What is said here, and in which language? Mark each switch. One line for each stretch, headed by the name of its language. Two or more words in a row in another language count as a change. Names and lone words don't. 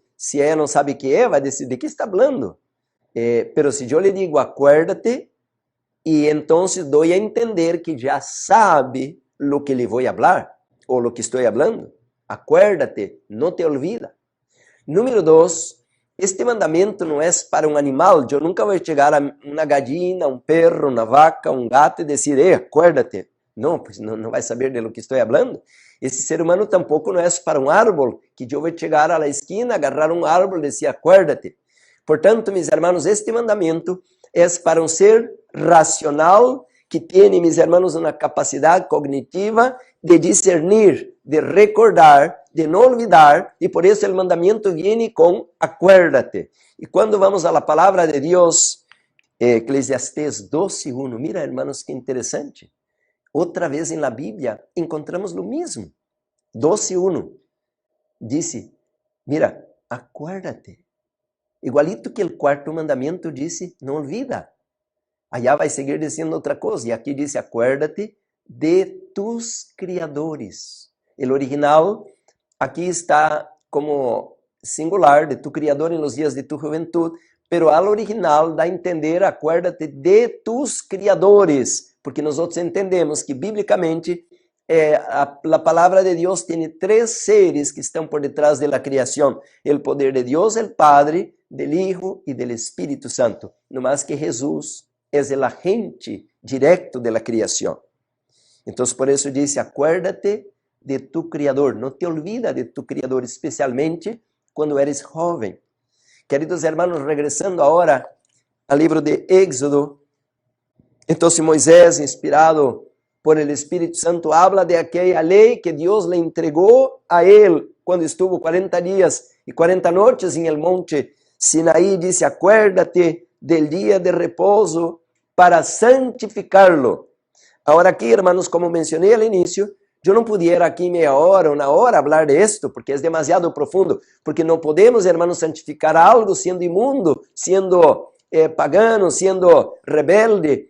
Portuguese: Se ela não sabe o que é, vai dizer, de que está falando?
Spanish: Pero se
Portuguese: eu lhe digo, acuérdate, e então dou a entender que já sabe o que lhe vou falar, ou o que estou falando. Acuérdate, não te olvida. Número 2, este mandamento não é para um animal. Eu nunca vou chegar a uma gallina, um perro, uma vaca, um gato e dizer, acuérdate. Não, pois não vai saber
Spanish: de lo que
Portuguese: estou falando. Esse ser humano tampouco não é para um árvore, que eu vou chegar à esquina, agarrar um árvore e dizer, acuérdate. Portanto,
Spanish: mis hermanos,
Portuguese: este mandamento é para um ser racional, que tem,
Spanish: mis hermanos,
Portuguese: uma capacidade cognitiva de discernir, de recordar, de não olvidar, e por isso o mandamento vem com acuérdate. E quando vamos à palavra de Deus, Eclesiastés 12:1,
Spanish: mira, hermanos,
Portuguese: que interessante. Outra vez na Bíblia encontramos o mesmo. 12:1 disse,
Spanish: mira, acuérdate.
Portuguese: Igualito que o quarto mandamento disse, não olvida. Allá vai seguir dizendo outra coisa. E aqui diz,
Spanish: acuérdate de tus criadores.
Portuguese: O original aqui está como singular,
Spanish: de tu criador em los dias
Portuguese: de tu juventude,
Spanish: pero al original
Portuguese: dá a entender,
Spanish: acuérdate de tus criadores,
Portuguese: porque nós entendemos que biblicamente a palavra de Deus tem 3 seres que estão por detrás da criação: o poder de Deus, o Padre,
Spanish: del Hijo
Portuguese: e del Espírito Santo. No mais que Jesus é o agente direto da criação. Então, por isso disse,
Spanish: acuérdate de tu Criador.
Portuguese: Não te olvida
Spanish: de tu Criador,
Portuguese: especialmente quando eres jovem. Queridos hermanos, regressando agora ao livro de Éxodo, então Moisés, inspirado
Spanish: por el
Portuguese: Espírito Santo,
Spanish: habla de
Portuguese: aquela lei que Deus le entregou a ele quando
Spanish: estuvo 40 dias y 40 noches en el monte Sinaí, dice, acuérdate del día de reposo para santificarlo. Ahora aquí, hermanos, como mencioné al inicio, yo no pudiera aquí media hora, una hora hablar de esto, porque es demasiado profundo, porque no podemos, hermanos, santificar algo siendo inmundo, siendo pagano, siendo rebelde.